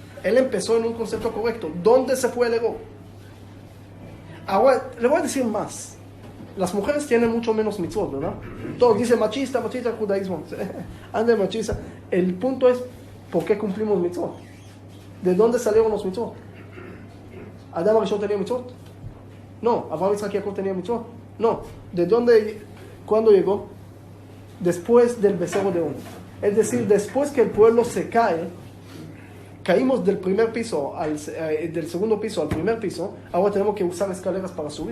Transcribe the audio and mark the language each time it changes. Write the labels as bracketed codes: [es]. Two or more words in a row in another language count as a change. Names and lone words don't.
[es] ¿Dónde se fue el error? Ahora, le voy a decir más. Las mujeres tienen mucho menos mitzvot, ¿verdad? Todos dicen machista, el judaísmo. Ande machista. El punto es, ¿por qué cumplimos mitzvot? ¿De dónde salieron los mitzvot? ¿Adam Arishon tenía mitzvot? No. ¿Abraham, Isaac y Jacob tenía mitzvot? No. ¿De dónde? ¿Cuándo llegó? Después del becerro de oro. Es decir, después que el pueblo se cae, caímos del primer piso, del segundo piso al primer piso, ahora tenemos que usar escaleras para subir.